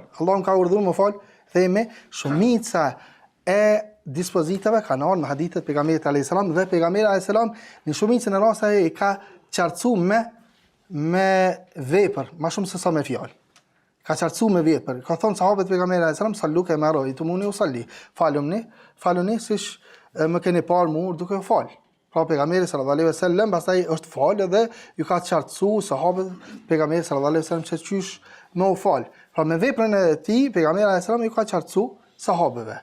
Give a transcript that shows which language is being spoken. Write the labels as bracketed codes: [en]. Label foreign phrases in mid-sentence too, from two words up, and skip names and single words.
[sq] Allahu ka urdhëruar më fal, themi shumica e dispozitave kanë ardhur në hadithet pejgamberit [ar] عليه السلام [sq] dhe pejgamberi [ar] عليه السلام [sq] në shumicën e rasteve i ka qartësuar me vepër, më shumë se sa me fjalë. Ka qartësuar me vepër. Ka thonë sahabët pejgamberit [ar] عليه السلام صلوا كما رأيتموني أصلي. [sq] Faluni siç më keni parë mua duke u fal. Pra pejgamberi [ar] صلى الله عليه وسلم [sq] pastaj është fal dhe ju ka qartësuar sahabët pejgamberit [ar] صلى الله عليه وسلم [sq] se çysh më u fal. Pra me veprën e tij pejgamberi [ar] عليه السلام [sq] ju ka qartësuar sahabëve.